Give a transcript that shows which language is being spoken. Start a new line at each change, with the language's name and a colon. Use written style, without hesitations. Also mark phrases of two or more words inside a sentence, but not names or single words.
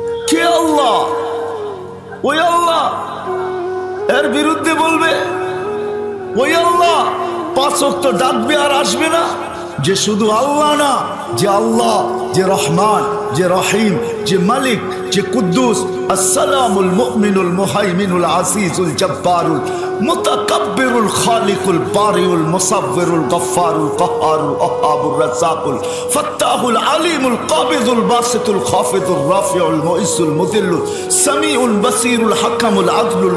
Bangla: কে আল্লাহ? ওই আল্লাহ। এর বিরুদ্ধে বলবে ওই আল্লাহ। 5 ওয়াক্ত ডাকবে আর আসবে না। যে শুধু আল্লাহ না, যে আল্লাহ, যে রহমান, যে রহিম, যে মালিক, যে কুদ্দুস,
Arabic: السلام المؤمن المهيمن العزيز الجبار المتكبر الخالق البارئ المصور الغفار القهار الوهاب الرزاق الفتاح العليم القابض الباسط الخافض الرافع المعز المذل السميع البصير الحكم العدل